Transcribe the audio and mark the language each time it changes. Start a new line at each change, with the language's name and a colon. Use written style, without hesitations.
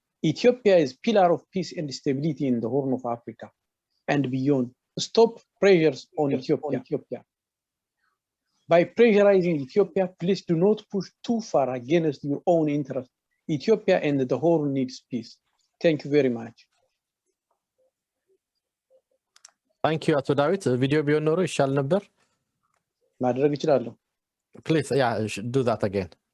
English: Ethiopia is pillar of peace and stability in the Horn of Africa and beyond. Stop pressures on Ethiopia. By pressurizing Ethiopia, please do not push too far against your own interests. Ethiopia and the Horn needs peace. Thank you very much. Thank you,
Amharic: አቶ ዳዊት። ቪዲዮ ቢሆን ኖሮ ይሻል ነበር። ማድረግ እችላለሁ።
English: Please, yeah, do that again.